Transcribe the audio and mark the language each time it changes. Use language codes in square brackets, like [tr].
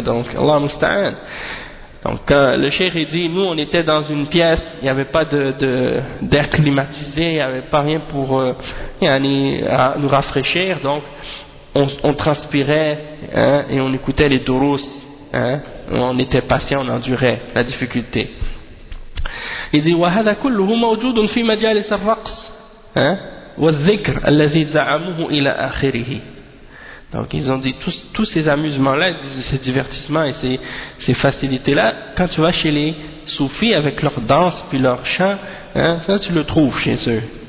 [fr] Donc, [ar] Allah musta'an. [fr] Donc, le cheikh il dit, nous on était dans une pièce, il n'y avait pas d'air climatisé, il n'y avait pas rien pour nous rafraîchir. Donc, on transpirait et on écoutait les durus. On était patient, on endurait la difficulté. Il dit [ar] وهذا كله موجود في مجالس الرقص والذكر الذي زعموه الى اخره. [fr] Donc ils ont dit tous ces amusements là, ces divertissements et ces facilités là, quand tu vas chez les soufis avec leur danse puis leur chant, ça tu le trouves chez eux.